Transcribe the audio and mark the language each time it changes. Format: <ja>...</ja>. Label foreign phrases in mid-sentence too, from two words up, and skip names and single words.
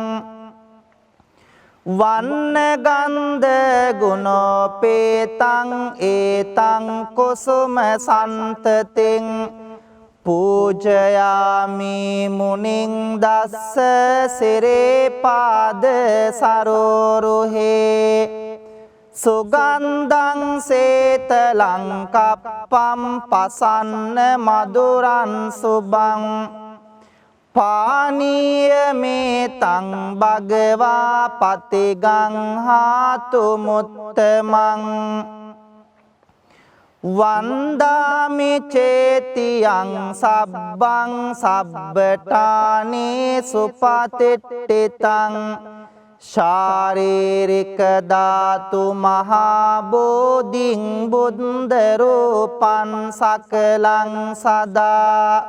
<pi>වන්න ගන්ධ ගුණෝපේතං ඒතං කුසුම සන්තතින් පූජයාමි මුනිං දස්ස සිරේ පාද සරෝරුහේ සුගන්ධං සේතලං කප්පම් පසන්න මදුරං සුබං පානීය මේතං භගවා පතිගං හාතු මුත්තමං වන්දාමි චේතියං සබ්බං සබ්බටානේ සුපතිට්ඨිතං ශාරීරික ධාතු මහා බෝධිං බුද්ධ රූපං සකලං සදා</pi>